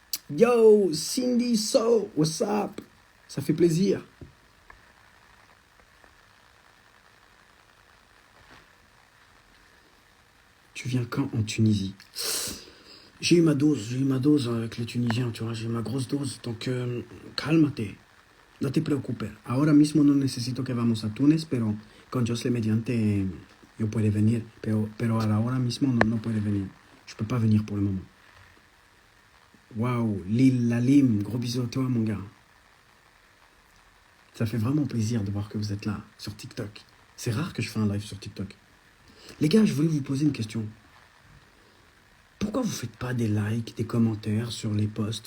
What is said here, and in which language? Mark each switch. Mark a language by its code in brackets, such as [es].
[fr] Yo, Cindy So, [en] what's up? [fr] Ça fait plaisir. Tu viens quand en Tunisie? J'ai eu ma dose avec les Tunisiens, tu vois, j'ai eu ma grosse dose. [es] Donc, cálmate, no te preocupes. Ahora mismo no necesito que vamos a Túnez, pero con Dios le mediante, yo puedo venir. Pero a la hora mismo no puede venir. [fr] Je peux pas venir pour le moment. Waouh, Lil Lalim, gros bisous à toi, mon gars. Ça fait vraiment plaisir de voir que vous êtes là, sur TikTok. C'est rare que je fais un live sur TikTok. Les gars, je voulais vous poser une question. Pourquoi vous ne faites pas des likes, des commentaires sur les posts?